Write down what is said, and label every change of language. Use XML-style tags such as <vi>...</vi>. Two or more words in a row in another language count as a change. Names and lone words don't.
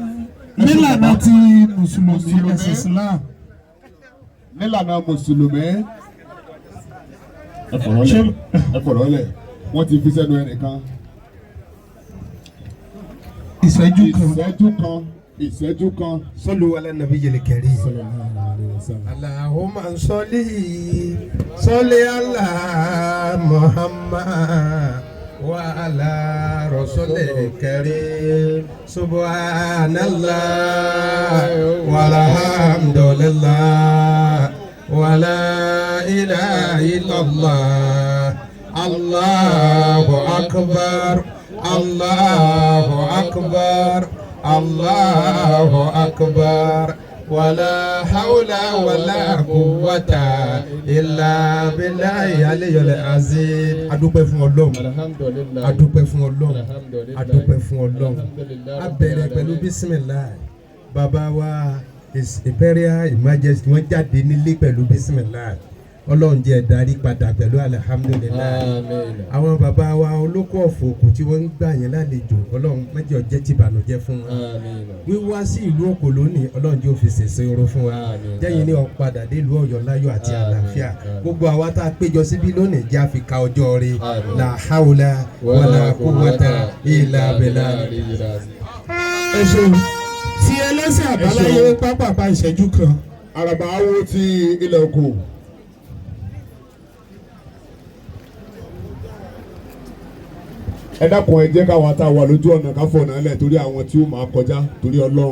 <yo>Nílànà ti Mùsùlùmí ẹ̀sìn Islam. Nílànà Mùsùlùmí ẹ fọ̀rọ̀ lẹ̀ wọ́n ti fi sẹ́nu ẹnìkan. ìṣẹ́jú kan.</yo> <ar>صلوا على النبي الكريم. اللهم صل على محمد وعلى الرسول الكريم. سبحان الله والحمد لله ولا إله إلا الله. الله أكبر، الله أكبر، الله أكبر، ولا حول ولا قوة إلا بالله العلي العظيم.</ar> <yo>Adúpẹ́ fún Ọlọ́run, adúpẹ́ fún Ọlọ́run, adúpẹ́ fún Ọlọ́run. A bẹ̀rẹ̀ pẹ̀lú bísímìláì. Bàbá wa</yo> <en>His Imperial Majesty</en> <yo>wọ́n jáde nílé pẹ̀lú bísímìláì. ọlọ́run jẹ́ darí padà pẹ̀lú alihamudulilayi àwọn bàbá wa olóko ọ̀fọ̀ òkú tí wọ́n ń gbà yẹn lálejò ọlọ́run mẹ́jọ jẹ́ tìbànújẹ́ fún wa wíwá sí ìlú Òkò lónìí ọlọ́run jẹ́ òfin ṣèṣe oró fún wa jẹ́yìn ní ọ̀padà délùú Ọ̀yọ́ láyọ̀ àti àlàáfíà gbogbo àwa tá a péjọ síbí lónìí jẹ́ àfikà ọjọ́ rẹ̀</yo> <ar>لا حول ولا قوة إلا بالله.</ar> <yo>ẹ ṣeun tí ẹlẹ́sìn àbáláyé pápápá ìṣẹ́jú kan. àràbà awo ti ilẹ̀ Òkò. ẹ dákun ẹ jẹ́ káwa tá a wà lójú ọ̀nà ká fọ̀nà lẹ̀ torí àwọn tí ó máa kọjá torí Ọlọ́run.</yo>